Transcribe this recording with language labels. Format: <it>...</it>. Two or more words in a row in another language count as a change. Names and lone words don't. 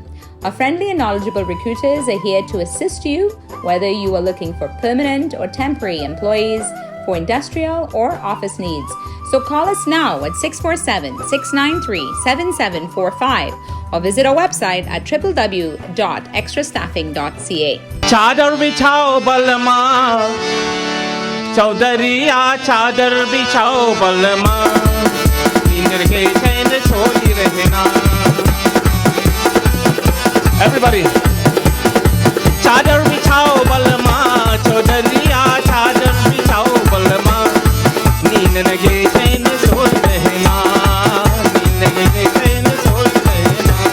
<en>Our friendly and knowledgeable recruiters are here to assist you, whether you are looking for permanent or temporary employees, for industrial or office needs. So call us now at 647-693-7745 or visit our website at www.extrastaffing.ca.</en> <hi>चादर बिछाओ बलमा चौधरिया चादर बिछाओ बलमा नींद के चैन सोई रहना Everybody चादर बिछाओ बलमा चौधरिया चादर बिछाओ बलमा नींद के चैन सोई रहना नींद के चैन सोई रहना</hi>